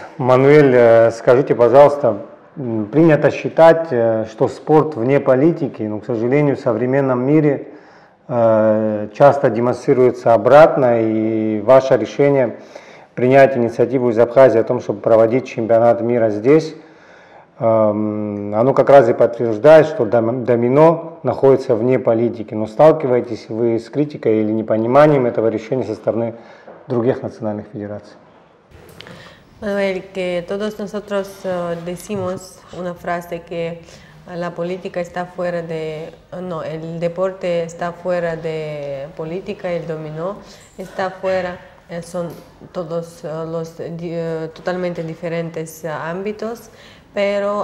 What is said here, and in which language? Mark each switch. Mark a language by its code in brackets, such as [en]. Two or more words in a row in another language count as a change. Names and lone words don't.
[ru] Мануэль, скажите, пожалуйста, принято считать, что спорт вне политики, но, к сожалению, в современном мире часто демонстрируется обратно, и ваше решение принять инициативу из Абхазии о том, чтобы проводить чемпионат мира здесь, оно как раз и подтверждает, что домино находится вне политики. Но сталкиваетесь вы с критикой или непониманием этого решения со стороны других национальных федераций? [es] Manuel, que todos nosotros decimos una frase que la política está fuera de, no, el deporte está fuera de política, el dominó está fuera, son todos totalmente diferentes ámbitos, pero